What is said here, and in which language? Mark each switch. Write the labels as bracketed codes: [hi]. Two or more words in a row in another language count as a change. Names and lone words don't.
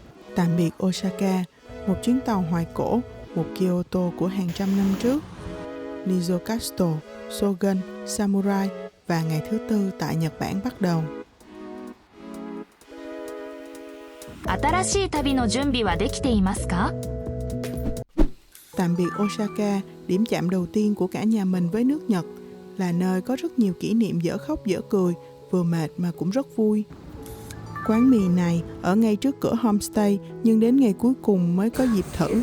[vi] Tạm biệt Osaka, một chuyến tàu hoài cổ, một Kyoto của hàng trăm năm trước. Nizo Castle, Shogun, Samurai và ngày thứ tư tại Nhật Bản bắt đầu. [ja] 新しい旅の準備はできていますか? [vi] Tạm biệt Osaka, điểm chạm đầu tiên của cả nhà mình với nước Nhật, là nơi có rất nhiều kỷ niệm dở khóc dở cười, vừa mệt mà cũng rất vui. Quán mì này ở ngay trước cửa homestay, nhưng đến ngày cuối cùng mới có dịp thử.